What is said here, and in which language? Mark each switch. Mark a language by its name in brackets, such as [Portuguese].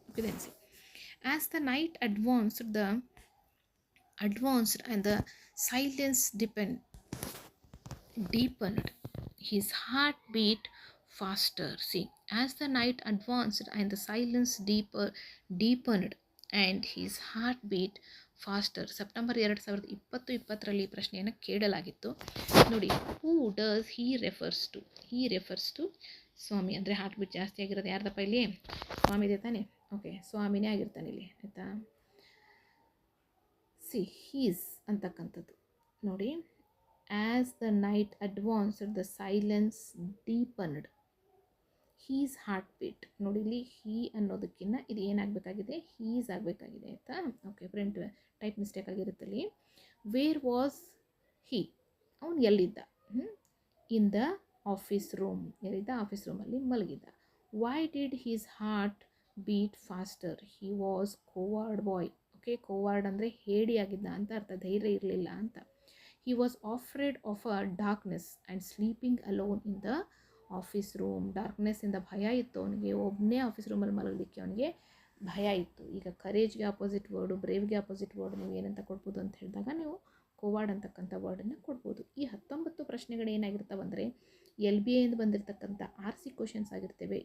[English] ಇದೆನ್ಸಿ as the night advanced and the silence deepened, his heart beat faster. See, as the night advanced and the silence deepened and his heart beat faster. [Kannada] September 2020 ಪ್ರಶ್ನೆಯನ್ನು ಕೇಳಲಾಗಿತ್ತು. [English] ನೋಡಿ, who does he refers to? He refers to Swami. [Kannada] ಅಂದರೆ heart beat ಜಾಸ್ತಿ ಆಗಿರೋದು ಯಾರ್ದಪ್ಪ ಇಲ್ಲಿ? ಸ್ವಾಮಿದೆ ತಾನೆ. Okay, ಸ್ವಾಮಿನೇ ಆಗಿರ್ತಾನೆ ಇಲ್ಲಿ, ಆಯಿತಾ? [English] his [Kannada] ಅಂತಕ್ಕಂಥದ್ದು ನೋಡಿ, [English] As the night advanced the silence deepened his heart beat. [Kannada] ನೋಡಿ, ಇಲ್ಲಿ ಹೀ ಅನ್ನೋದಕ್ಕಿಂತ ಇದು ಏನಾಗಬೇಕಾಗಿದೆ? ಹೀಸ್ ಆಗಬೇಕಾಗಿದೆ, ಆಯಿತಾ? Okay, print type mistake ಆಗಿರುತ್ತಲ್ಲಿ. [English] Where was he? [Kannada] ಅವನು ಎಲ್ಲಿದ್ದ? [English] In the office room. [Kannada] ಎಲ್ಲಿದ್ದ? Office ರೂಮಲ್ಲಿ ಮಲಗಿದ್ದ. [English] Why did his heart beat faster? He was coward boy. [Kannada] Okay, ಕೋವಾರ್ಡ್ ಅಂದರೆ ಹೇಡಿಯಾಗಿದ್ದ ಅಂತ ಅರ್ಥ, ಧೈರ್ಯ ಇರಲಿಲ್ಲ ಅಂತ. [English] He was afraid of a darkness and sleeping alone in the office room. [Kannada] ಡಾರ್ಕ್ನೆಸ್ಸಿಂದ ಭಯ ಇತ್ತು ಅವನಿಗೆ, ಒಬ್ಬನೇ ಆಫೀಸ್ ರೂಮಲ್ಲಿ ಮಲಗಲಿಕ್ಕೆ ಅವನಿಗೆ ಭಯ ಇತ್ತು. ಈಗ ಕರೇಜ್ಗೆ ಆಪೋಸಿಟ್ ವರ್ಡು, ಬ್ರೇವ್ಗೆ ಆಪೋಸಿಟ್ ವರ್ಡ್ ನೀವು ಏನಂತ ಕೊಡ್ಬೋದು ಅಂತ ಹೇಳಿದಾಗ ನೀವು ಕೋವಾರ್ಡ್ ಅಂತಕ್ಕಂಥ ವರ್ಡನ್ನು ಕೊಡ್ಬೋದು. ಈ 19 ಪ್ರಶ್ನೆಗಳು ಏನಾಗಿರ್ತಾವಂದರೆ LBAಯಿಂದ ಬಂದಿರತಕ್ಕಂಥ RC ಕ್ವಶನ್ಸ್ ಆಗಿರ್ತವೆ.